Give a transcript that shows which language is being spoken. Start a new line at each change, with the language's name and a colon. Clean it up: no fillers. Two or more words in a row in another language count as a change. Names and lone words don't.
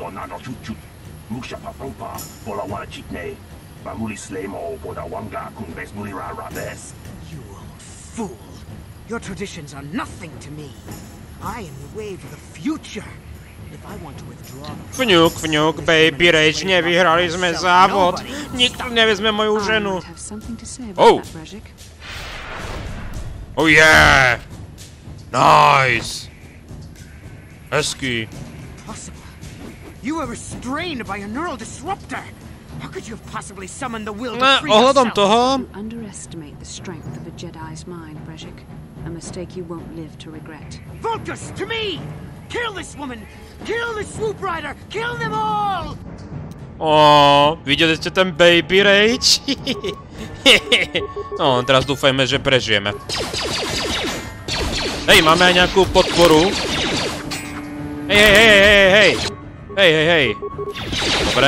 English: You old fool. Your traditions are nothing to me. I am the way to the future. If I want to withdraw...
Slovak: Fňuk, fňuk,
English: baby rage,
Slovak: nevyhrali sme závod. Nikto nevezme moju ženu.
English: Oh. Oh yeah. Nice. Hezky. Possible. You were restrained by a neural disruptor. How could you have possibly summoned the will to free
Slovak: ohľadom
English: yourself?
Slovak: toho...
English: You underestimate the strength of a Jedi's mind, Brejik. A mistake you won't live to regret. Vulcus, to me! Kill this woman! Kill the swoop rider! Kill them all!
Slovak: Videli ste ten
English: baby rage?
Slovak: No, teraz dúfajme, že prežijeme. Hej, máme aj nejakú podporu. Hej. Dobre.